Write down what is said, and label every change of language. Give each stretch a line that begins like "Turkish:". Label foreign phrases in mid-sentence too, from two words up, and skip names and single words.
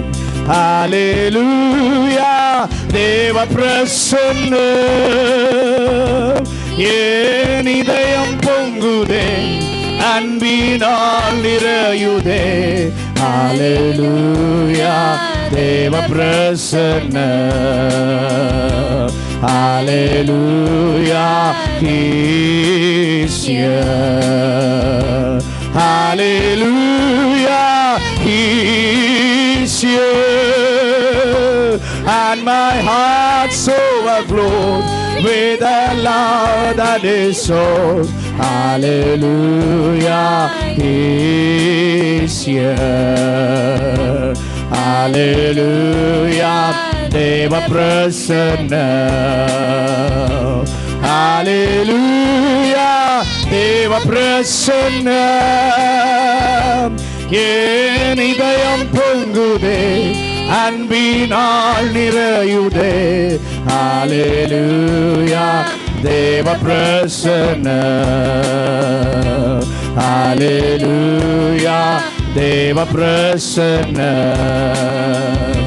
Tamil: ஹல்லேலூயா தேவ பிரசன்னம். என் இதயம் பொங்குதே அன்பினால் நிறையுதே. ஹல்லேலூயா தேவ பிரசன்னம்.
English: ஹல்லேலூயா he is here. Hallelujah he is here. And my heart so overflowed with the love that is so. Hallelujah he is here.
Tamil: ஹல்லேலூயா தேவ பிரசன்ன. ஹல்லேலூயா தேவ பிரசன்ன. என் இதயம் பொங்குதே அன்பினால் நிறையுதே. ஹல்லேலூயா தேவ பிரசன்னம். ஹல்லேலூயா தேவ பிரசன்னம்.